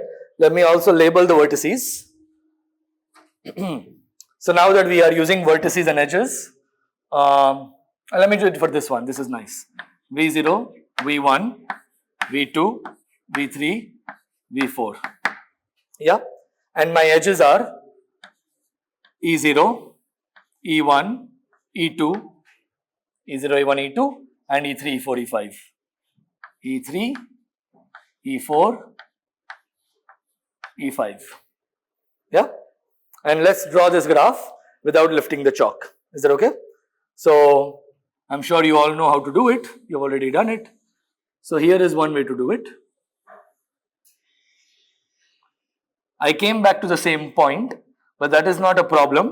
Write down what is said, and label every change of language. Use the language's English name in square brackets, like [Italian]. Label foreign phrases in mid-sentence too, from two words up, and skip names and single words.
[English] Let me also label the vertices. So now that we are using vertices and edges, let me do it for this one. This is nice. V0, V1, V2, V3, V4. Yeah, and my edges are E0, E1, E2, E0, E1, E2, and E3, E4, E5. E3, E4, E5. Yeah, and let's draw this graph without lifting the chalk. Is that okay? So I'm sure you all know how to do it. You've already done it. So here is one way to do it. I came back to the same point, but that is not a problem.